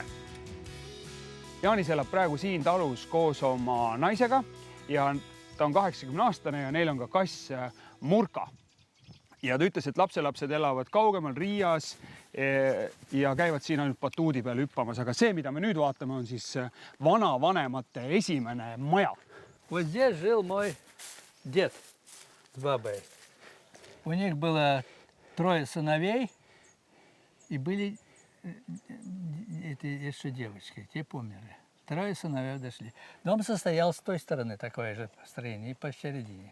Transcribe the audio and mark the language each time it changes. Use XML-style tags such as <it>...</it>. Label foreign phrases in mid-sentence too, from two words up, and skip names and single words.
<et>Jaanis elab praegu siin talus koos oma naisega ja ta on 80-aastane ja neil on ka kass Murka. Ja ta ütles, et lapselapsed elavad kaugemal Riias ja käivad siin ainult batuudi peal hüppamas. Aga see, mida me nüüd vaatame, on siis vanavanemate esimene maja.</et> <ru>Вот здесь жил мой дед с бабой. У них было 3 сыновей и были эти еще девочки, те померли. 3 сыновей дошли. Дом состоял с той стороны, такое же построение, и посередине.</ru>